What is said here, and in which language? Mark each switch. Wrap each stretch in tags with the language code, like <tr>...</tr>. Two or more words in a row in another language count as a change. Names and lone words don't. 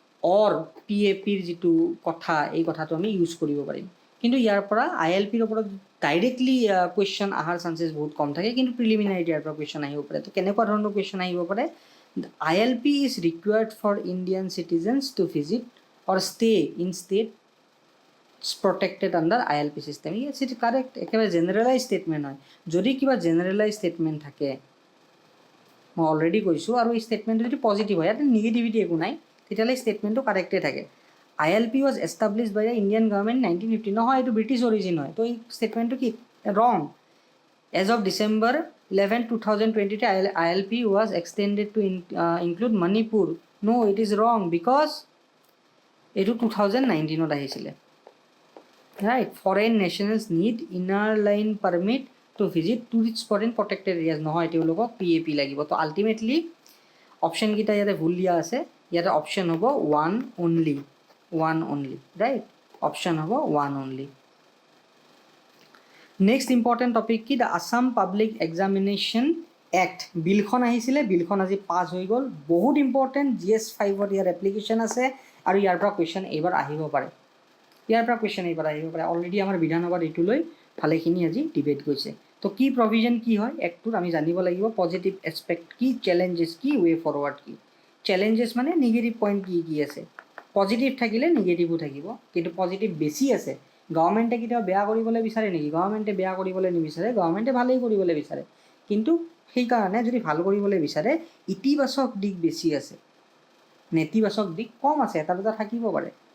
<as>অৰ PAPৰ যিটো কথা এই কথাটো আমি ইউজ কৰিব পাৰিম কিন্তু ইয়াৰ পৰা ILPৰ ওপৰত</as> <en>directly question</en> <as>অহাৰ চান্সেছ বহুত কম থাকে কিন্তু প্ৰিলিমিনাৰীত ইয়াৰ পৰা কুৱেশ্যন আহিব পাৰে তো কেনেকুৱা ধৰণৰ কুৱেশ্যন আহিব পাৰে</as> <en>ILP is required for Indian citizens to visit or stay in state protected under ILP system. Yes, it is correct.</en> <as>একেবাৰে</as> <en>generalize statement</en> <as>হয় যদি কিবা</as> <en>generalize statement</en> <as>থাকে মই অলৰেডি কৈছোঁ আৰু এই ষ্টেটমেণ্টটো যদি পজিটিভ হয় ইয়াতে নিগেটিভিটি একো নাই তেতিয়াহ'লে ষ্টেটমেণ্টটো কাৰেক্টে থাকে</as> <en>ILP was established by the Indian government 1950</en> <as>নহয় এইটো</as> <en>British origin</en> <as>হয় তো এই ষ্টেটমেণ্টটো কি ৰং</as> <en>as of December 11 2023 ILP was extended to include Manipur no it is wrong because</en> <as>এইটো 2019ত আহিছিলে</as> <en>right foreign nationals need inner line permit to visit tourist spot in protected areas</en> <as>নহয় তেওঁলোকক PAP লাগিব তো আল্টিমেটলি অপশ্যন কেইটা ইয়াতে ভুল দিয়া আছে ইয়াতে অপশ্যন হ'ব</as> <en>one only right</en> <as>অপশ্যন হ'ব</as> <en>one only next important topic</en> <as>কি দ্য আছাম পাব্লিক এক্সামিনেশ্যন এক্ট বিলখন আহিছিলে বিলখন আজি পাছ হৈ গ'ল বহুত ইম্পৰ্টেণ্ট GS 5ত ইয়াৰ এপ্লিকেশ্যন আছে আৰু ইয়াৰ পৰা কুৱেশ্যন এইবাৰ আহিব পাৰে অলৰেডি আমাৰ বিধানসভাত এইটো লৈ ভালেখিনি আজি ডিবেট গৈছে তো কি প্ৰভিজন কি হয় এক্টটোত আমি জানিব লাগিব</as> <en>positive aspect</en> <as>কি চেলেঞ্জেছ কি</as> <en>way forward</en> <as>কি চেলেঞ্জেছ মানে</as> <en>negative point</en> <as>কি কি আছে পজিটিভ থাকিলে নিগেটিভো থাকিব কিন্তু পজিটিভ বেছি আছে গভৰ্ণমেণ্টে কেতিয়াও বেয়া কৰিবলৈ বিচাৰে নেকি গভৰ্ণমেণ্টে বেয়া কৰিবলৈ নিবিচাৰে গভৰ্ণমেণ্টে ভালেই কৰিবলৈ বিচাৰে কিন্তু সেইকাৰণে যদি ভাল কৰিবলৈ বিচাৰে ইতিবাচক দিশ বেছি আছে নেতিবাচক দিশ কম আছে এটা দুটা থাকিব পাৰে</as>